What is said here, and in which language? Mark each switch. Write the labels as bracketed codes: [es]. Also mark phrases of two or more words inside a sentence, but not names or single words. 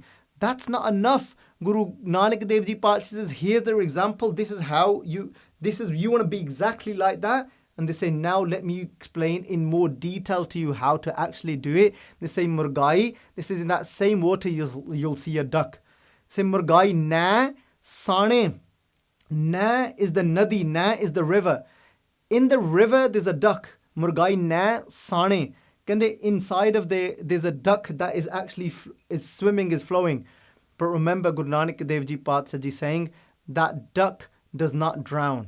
[en] That's not enough. Guru Nanak Dev Ji Pacha says, here's their example. This is you want to be exactly like that. And they say, now let me explain in more detail to you how to actually do it. They say, Murgai, this is in that same water you'll see a duck. Say, [pa] ਮੁਰਗਾਈ ਨ ਸਾਨੇ. [en] Na is the nadi, na is the river. In the river, there's a duck. [pa] ਮੁਰਗਾਈ ਨ ਸਾਨੇ. [en] Inside of there's a duck that is actually is swimming, is flowing. But remember, Guru Nanak Dev Ji Pacha Ji saying, that duck does not drown.